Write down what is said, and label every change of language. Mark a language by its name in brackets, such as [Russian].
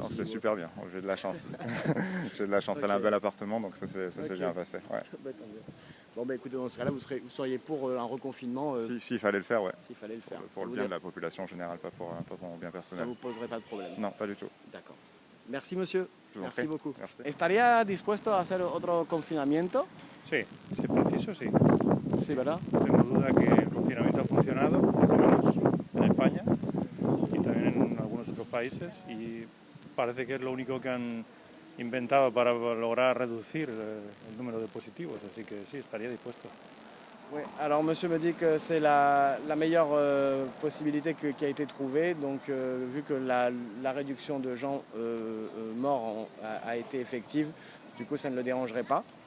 [French] Non, c'est super bien. J'ai de la chance. J'ai de la chance. Elle a un bel appartement, donc ça s'est bien passé. Ouais. Bah, tant mieux. Bon, bah écoutez, dans ce cas-là, vous seriez pour un reconfinement S'il fallait le faire, ouais. s'il fallait le faire. Pour le bien de la population en général, pas pour mon bien Ça personnel. vous poserait pas de problème. Non, pas du tout. D'accord. Merci, monsieur. Je vous en Merci prie. beaucoup. Merci. [Spanish] ¿Estaría dispuesto a hacer otro confinamiento? Sí, si es preciso, sí. Sí, ¿verdad? No tengo duda que el confinamiento ha funcionado, por lo menos en España y también en algunos otros países, y parece que es lo único que han inventado para lograr reducir el número de positivos, así que sí, estaría dispuesto. [French] Oui, alors monsieur me dit que c'est la meilleure possibilité qui a été trouvée. Donc vu que la réduction de gens morts a été effective, du coup ça ne le dérangerait pas.